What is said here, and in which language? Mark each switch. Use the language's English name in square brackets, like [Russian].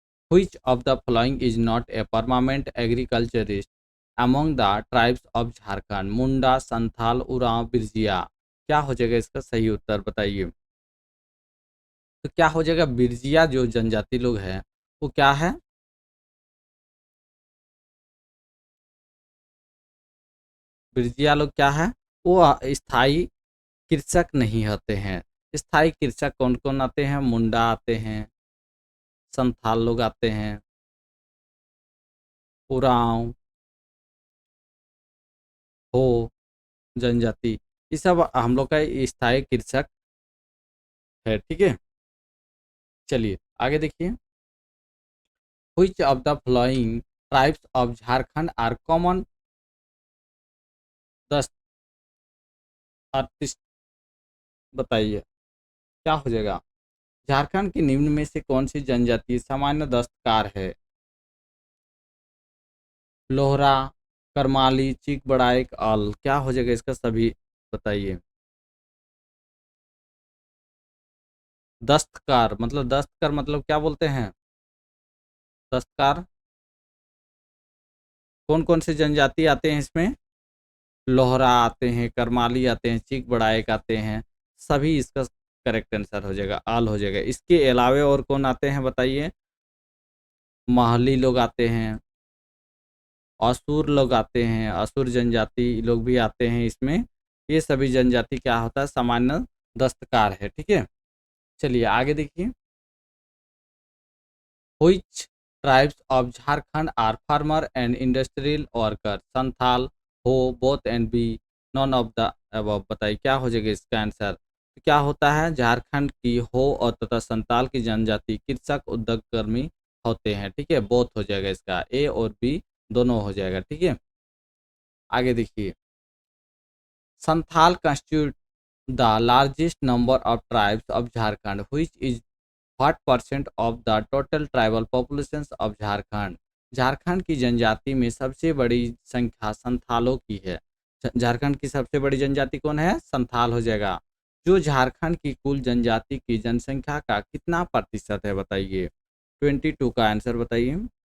[English] Which of the following is not a permanent agriculturist among the tribes of Jharkhand? [Hindi] मुंडा, संथाल, उरांव, बिरजिया। क्या हो जाएगा इसका सही उत्तर बताइए। तो क्या हो जाएगा, बिरजिया जो जनजाति लोग हैं वो क्या है? बिरजिया लोग क्या है? वो स्थायी कृषक नहीं होते हैं। स्थायी कृषक कौन कौन आते हैं? मुंडा आते हैं, संथाल लोग आते हैं, उरांव, हो जनजाति, ये सब हम लोग का स्थायी कृषक है, ठीक है। चलिए आगे देखिए, [English] which of the following tribes of Jharkhand are common दस्त artist? [Hindi] बताइए क्या हो जाएगा। झारखंड की निम्न में से कौन सी जनजाति सामान्य दस्तकार है? लोहरा, करमाली, चीक बड़ाइक, अल। क्या हो जाएगा इसका सभी बताइए। दस्तकार मतलब, दस्तकार मतलब क्या बोलते हैं? दस्तकार कौन कौन से जनजाति आते हैं इसमें? लोहरा आते हैं, करमाली आते हैं, चीक बड़ाइक आते हैं, सभी इसका करेक्ट आंसर हो जाएगा, आल हो जाएगा। इसके अलावे और कौन आते हैं बताइए? महली लोग आते हैं, असुर लोग आते हैं, असुर जनजाति लोग भी आते हैं इसमें। ये सभी जनजाति क्या होता है, सामान्य दस्तकार है, ठीक है। चलिए आगे देखिए, [English] which tribes of Jharkhand are farmer and industrial worker? Santhal, Ho, both and B, none of the above। [Hindi] बताइए क्या हो जाएगा इसका आंसर। तो क्या होता है, झारखंड की हो और तथा संताल की जनजाति कृषक उद्योग कर्मी होते हैं, ठीक है। बोथ हो जाएगा इसका, ए और बी दोनों हो जाएगा, ठीक है। आगे देखिए, [English] Santhal constitute the largest number of tribes of Jharkhand, which is what percent of the total tribal populations of Jharkhand? [Hindi] Jharkhand की जनजाति में सबसे बड़ी संख्या संथालों की है। झारखंड की सबसे बड़ी जनजाति कौन है? संथाल हो जाएगा। जो झारखंड की कुल जनजाति की जनसंख्या का कितना प्रतिशत है बताइए। 22 का आंसर बताइए।